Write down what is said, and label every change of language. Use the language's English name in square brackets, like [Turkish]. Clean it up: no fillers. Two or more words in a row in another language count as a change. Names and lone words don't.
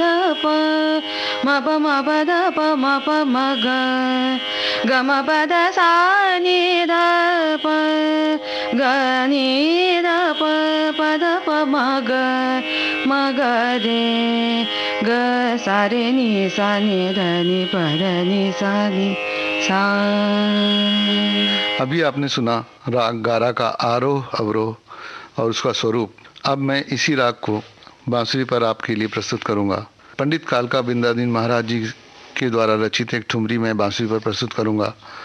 [Hindi] प म द प म प म ग, ग म प द सा नि द प, ग नि द प प द प म ग रे, ग सा रे नि सा नि द नि प द नि सा नि सा। अभी आपने सुना राग गारा का आरोह अवरोह और उसका स्वरूप। अब मैं इसी राग को बांसुरी पर आपके लिए प्रस्तुत करूंगा। पंडित कालका बिंदादीन महाराज जी के द्वारा रचित एक ठुमरी मैं बांसुरी पर प्रस्तुत करूंगा।